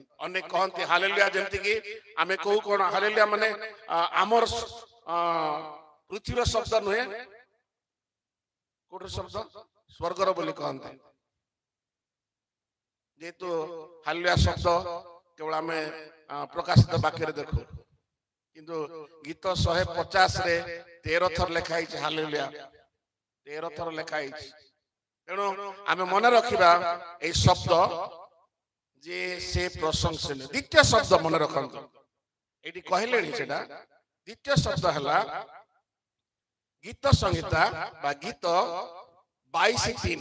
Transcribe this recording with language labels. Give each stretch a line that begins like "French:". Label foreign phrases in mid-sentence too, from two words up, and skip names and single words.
Odia: ଅନେକ କହନ୍ତି ହାଲେଲୁୟା ଜେଁତି କି ଆମେ କହୁ କୋନ ହାଲେଲୁୟା ମାନେ ଆମର ପୃଥିବୀର ଶବ୍ଦ ନୁହେଁ, କୋଠର ଶବ୍ଦ ସ୍ୱର୍ଗର ବୋଲି କହନ୍ତି। ଜେତୁ ହାଲେଲୁୟା ଶବ୍ଦ କେବଳ ଆମେ ପ୍ରକାଶିତ ବାକ୍ୟ ରେ ଦେଖୁ, କିନ୍ତୁ ଗୀତ 150 ରେ 13 ଥର ଲେଖା ଅଛି ହାଲେଲୁୟା, 13 ଥର ଲେଖା ଅଛି। ତେଣୁ ଆମେ ମନ ରଖିବା ଏ ଶବ୍ଦ ଯେ ସେ ପ୍ରଶଂସନୀୟ। ଦ୍ୱିତୀୟ ଶବ୍ଦ ମନ ରଖନ୍ତୁ, ଏଟି କହଲେନି ସେଟା ଦ୍ୱିତୀୟ ଶବ୍ଦ ହେଲା ଗୀତ ସଂହିତା ବା ଗୀତ 22:3।